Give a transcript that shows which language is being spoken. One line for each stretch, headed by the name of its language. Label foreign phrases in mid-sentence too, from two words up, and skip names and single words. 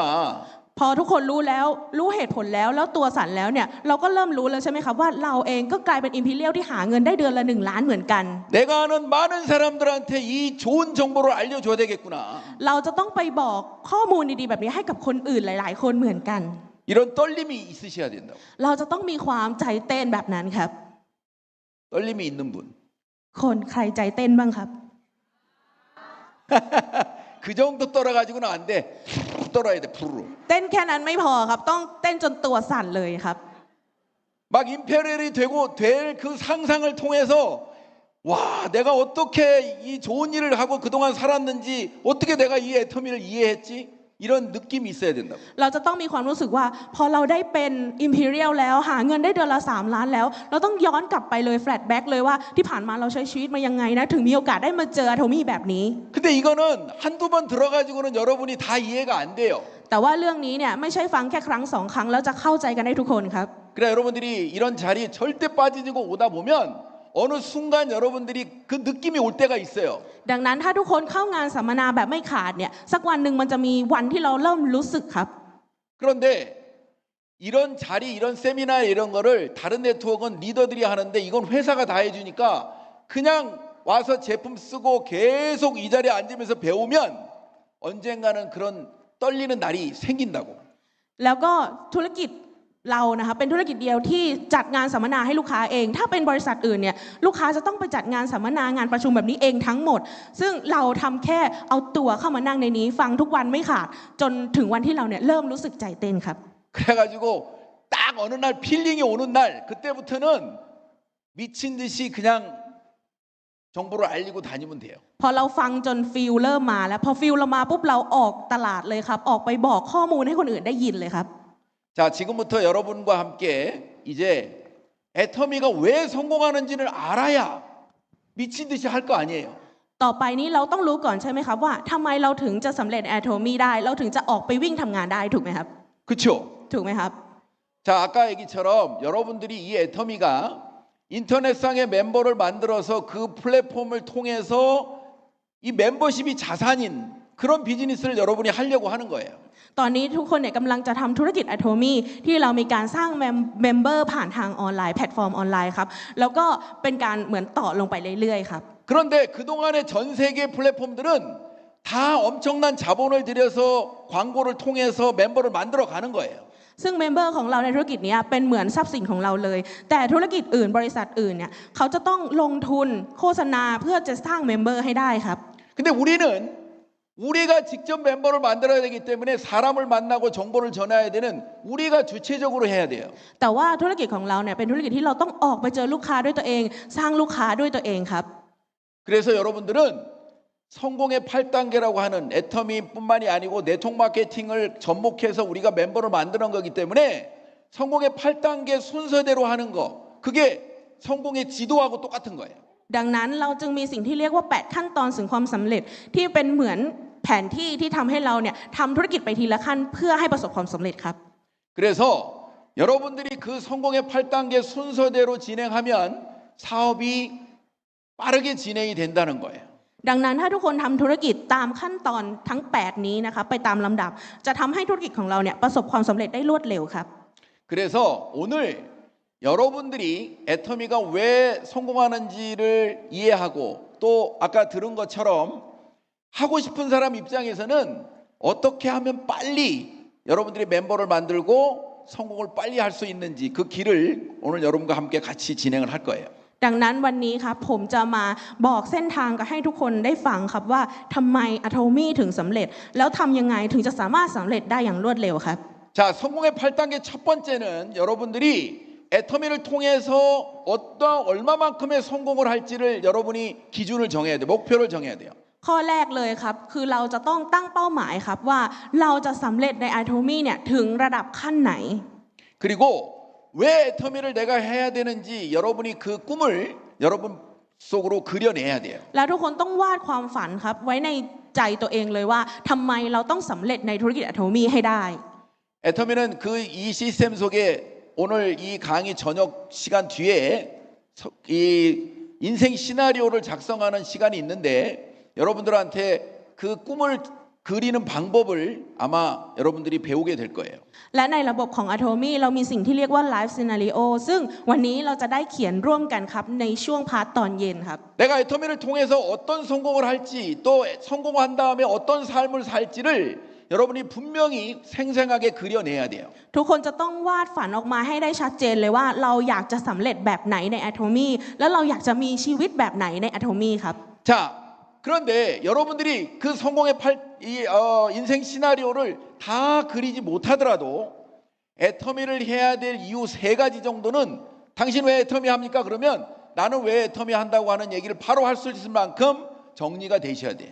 Thai: พอทุกคนรู้แล้วรู้เหตุผลแล้วตัวสั่นแล้วเนี่ยเราก็เริ่มรู้แล้วใช่ไหมครับว่าเราเองก็กลายเป็นอิมพีเรียลที่หาเงินได้เดือนละ1 ล้านเหมือนกัน
Korean: 내가 아는 많은 사람들한테 이 좋은 정보를 알려줘야 되겠구나.
Thai: เราจะต้องไปบอกข้อมูลดีๆแบบนี้ให้กับคนอื่นหลายๆคนเหมือนกัน
Korean: 이런 떨림이 있으셔야 된다고.
Thai: เราจะต้องมีความใจเต้นแบบนั้นครับ
Korean: 떨림이 있는 분.
Thai: คนใครใจเต้นบ้างครับ
Korean: 그 정도 떨어가지고는 안 돼. 푹 떨어야 돼. 푸르르.
Thai: เต้นแค่นั้นไม่พอครับต้องเต้นจนตัวสั่นเลยครับ
Korean: 막 임페리얼이 되고 될 그 상상을 통해서 와, 내가 어떻게 이 좋은 일을 하고 그동안 살았는지 어떻게 내가 이 애터미를 이해했지? 이런 느낌이 있어야 된다고.
Thai: เราจะต้องมีความรู้สึกว่าพอเราได้เป็นอิมพีเรียลแล้วหาเงินได้เดือนละ3 ล้านแล้วเราต้องย้อนกลับไปเลยแฟลชแบ็กเลยว่าที่ผ่านมาเราใช้ชีวิตมายังไงนะถึงมีโอกาสได้มาเจออะโทมี่แบบนี้
Korean: 근데 이거는 한두 번 들어가지고는 여러분이 다 이해가 안 돼요.
Thai: แต่ว่าเรื่องนี้เนี่ยไม่ใช่ฟังแค่ครั้ง2 ครั้งแล้วจะเข้าใจกันได้ทุกคนครับ
Korean: 그래 여러분들이 이런 자리에 절대 빠지고 오다 보면 어느 순간 여러분들이 그 느낌이 올 때가 있어요.
Thai: ดังนั้นถ้าทุกคนเข้างานสัมมนาแบบไม่ขาดเนี่ยสักวันหนึ่งมันจะมีวันที่เราเริ่มรู้สึกครับ
Korean: 그런데 이런 자리, 이런 세미나 이런 거를 다른 네트워크는 리더들이 하는데 이건 회사가 다 해주니까 그냥 와서 제품 쓰고 계속 이 자리에 앉으면서 배우면 언젠가는 그런 떨리는 날이 생긴다고.
Thai: แล้วก็ธุรกิจเรานะคะเป็นธุรกิจเดียวที่จัดงานสัมมนาให้ลูกค้าเองถ้าเป็นบริษัทอื่นเนี่ยลูกค้าจะต้องไปจัดงานสัมมนางานประชุมแบบนี้เองทั้งหมดซึ่งเราทำแค่เอาตัวเข้ามานั่งในนี้ฟังทุกวันไม่ขาดจนถึงวันที่เราเนี่ยเริ่มรู้สึกใจเต้นครับ
Korean: 그래가지고 딱 어느 날 필링이 오는 날 그때부터는 미친 듯이 그냥 정보를 알리고 다니면 돼요.
Thai: พอเราฟังจนฟิลเริ่มมาแล้วพอฟิลเรามาปุ๊บเราออกตลาดเลยครับออกไปบอกข้อมูลให้คนอื่นได้ยินเลยครับ
Korean: 자, 지금부터 여러분과 함께 이제 애터미가 왜 성공하는지를 알아야 미친 듯이 할 거 아니에요.
Thai: ต่อไปนี้เราต้องรู้ก่อนใช่ไหมครับว่าทำไมเราถึงจะสำเร็จแอโทมี่ได้เราถึงจะออกไปวิ่งทำงานได้ถูกไหมครับ
Korean: 그렇죠?
Thai: ถูกไหมครับ
Korean: 자, 아까 얘기처럼 여러분들이 이 애터미가 인터넷상의 멤버를 만들어서 그 플랫폼을 통해서 이 멤버십이 자산인 그런 비즈니스를 여러분이 하려고 하는 거예요.
Thai: ตอนนี้ทุกคนเนี่ยกำลังจะทำธุรกิจอะโทมี่ที่เรามีการสร้างเมมเบอร์ผ่านทางออนไลน์แพลตฟอร์มออนไลน์ครับแล้วก็เป็นการเหมือนต่อลงไปเรื่อยๆครับ
Korean: 그런데 그동안의 전 세계 플랫폼들은 다 엄청난 자본을 들여서 광고를 통해서 멤버를 만들어 가는 거예요.
Thai: ซึ่งเมมเบอร์ของเราในธุรกิจนี้เป็นเหมือนทรัพย์สินของเราเลยแต่ธุรกิจอื่นบริษัทอื่นเนี่ยเขาจะต้องลงทุนโฆษณาเพื่อจะสร้างเมมเบอร์ให้ได้ครับ
Korean: 근데 우리가 직접 멤버를 만들어야 되기 때문에 사람을 만나고 정보를 전해야 되는 우리가 주체적으로 해야 돼요.
Thai: แต่ว่าธุรกิจของเราเนี่ยเป็นธุรกิจที่เราต้องออกไปเจอลูกค้าด้วยตัวเองสร้างลูกค้าด้วยตัวเองครับ
Korean: 그래서 여러분들은 성공의 8단계라고 하는 애터미뿐만이 아니고 네트워크 마케팅을 접목해서 우리가 멤버를 만드는 거기 때문에 성공의 8단계 순서대로 하는 거 그게 성공의 지도하고 똑같은 거예요.
Thai: ดังนั้นเราจึงมีสิ่งที่เรียกว่า8ขั้นตอนสู่ความสำเร็จที่เป็นเหมือนแผนที่ที่ทำให้เราเนี่ยทำธุรกิจไปทีละขั้นเพื่อให้ประสบความสำเร็จครับ
Korean: 그래서 여러분들이 그 성공의 8단계 순서대로 진행하면 사업이 빠르게 진행이 된다는 거예요.
Thai: ดังนั้นถ้าทุกคนทำธุรกิจตามขั้นตอนทั้ง8นี้นะคะไปตามลำดับจะทำให้ธุรกิจของเราเนี่ยประสบความสำเร็จได้รวดเร็วครับ
Korean: 그래서 오늘 여러분들이 애터미가 왜 성공하는지를 이해하고 또 아까 들은 것처럼 하고 싶은 사람 입장에서는 어떻게 하면 빨리 여러분들이 멤버를 만들고 성공을 빨리 할 수 있는지 그 길을 오늘 여러분과 함께 같이 진행을 할 거예요.
Thai: ดังนั้นวันนี้ครับผมจะมาบอกเส้นทางกับให้ทุกคนได้ฟังครับว่าทำไม Atomy ถึงสำเร็จแล้วทำยังไงถึงจะสามารถสำเร็จได้อย่างรวดเร็วครับ
Korean: 자, 성공의 8단계 첫 번째는 여러분들이 애터미를 통해서 얼마만큼의 성공을 할지를 여러분이 기준을 정해야 돼요. 목표를 정해야 돼요.
Thai: ข้อแรกเลยครับคือเราจะต้องตั้งเป้าหมายครับว่าเราจะสำเร็จใน Atomy เนี่ยถึงระดับขั้นไหน
Korean: 그리고 왜 애터미를 내가 해야 되는지 여러분이 그 꿈을 여러분 속으로 그려내야 돼요.
Thai: แล้วทุกคนต้องวาดความฝันครับไว้ในใจตัวเองเลยว่าทำไมเราต้องสำเร็จในธุรกิจ Atomy ให้ได้
Korean: 애터미는 그 이 시스템 속에 오늘 이 강의 저녁 시간 뒤에 이 인생 시나리오를 작성하는 시간이 있는데 여러분들한테 그 꿈을 그리는 방법을 아마 여러분들이 배우게 될 거예요.
Thai: และในระบบของ Atomy เรามีสิ่งที่เรียกว่า Life Scenario ซึ่งวันนี้เราจะได้เขียนร่วมกันครับในช่วงพาร์ทตอนเย็นครับ
Korean: 내가 애터미를 통해서 어떤 성공을 할지 또 성공한 다음에 어떤 삶을 살지를 여러분이 분명히 생생하게 그려내야 돼요.
Thai: ทุกคนจะต้องวาดฝันออกมาให้ได้ชัดเจนเลยว่าเราอยากจะสำเร็จแบบไหนใน Atomy และเราอยากจะมีชีวิตแบบไหนใน Atomy ครับ
Korean: 자, 그런데 여러분들이 그 성공의 인생 시나리오를 다 그리지 못하더라도 애터미를 해야 될 이유 3가지 정도는 당신 왜 애터미 합니까? 그러면 나는 왜 애터미 한다고 하는 얘기를 바로 할 수 있을 만큼 정리가 되셔야 돼요.